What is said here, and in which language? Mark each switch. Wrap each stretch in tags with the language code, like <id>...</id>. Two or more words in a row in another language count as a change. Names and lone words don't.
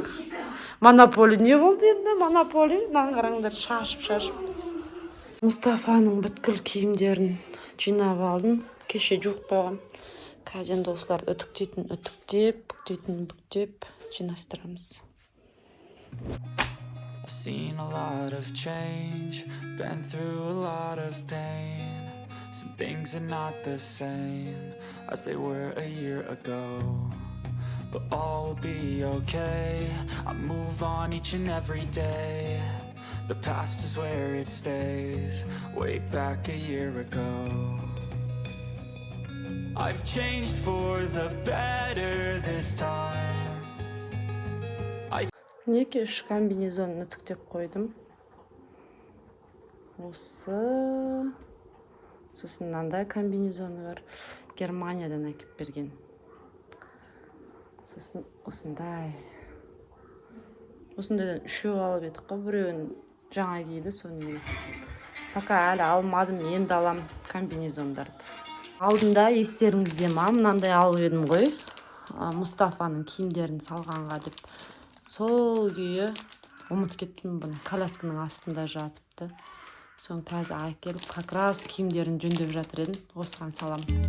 <kk>Монополи не болды енді? Монополи. Наңғыраңдар шашып. Мұстафаның бүткіл киімдерін жинап алдым. Кеше жуық қойғам. Қазір осыларды бүктеп жинастырамыз.</kk> <en>I've seen a lot of change, been through a lot of pain. Some things are not the same as they were a year ago. But all will be okay, I move on each and every day. The past is where it stays, way back a year ago. I've changed for the better this time.</en> <kk>Неке үш комбинезонны түктеп қойдым. Осы. Сосын мынандай комбинезоны бар. Германиядан әкеп берген. Сосын осындай. Осындайдан үшеу алып едік қой, біреуін жаңа киді сонымен. Пока әлі алмадым, енді алам комбинезондарды. Алдында естеріңізде ма, мынандай алып едім ғой. Мұстафаның киімдерін салғанға деп. Сол күйі ұмыт кеттім, бұны колясканың астында жатыпты. Соң қазір әкеліп,</kk> <ru>как раз</ru> <kk>киімдерін жөндеп жатыр едім. Осыған салам.</kk>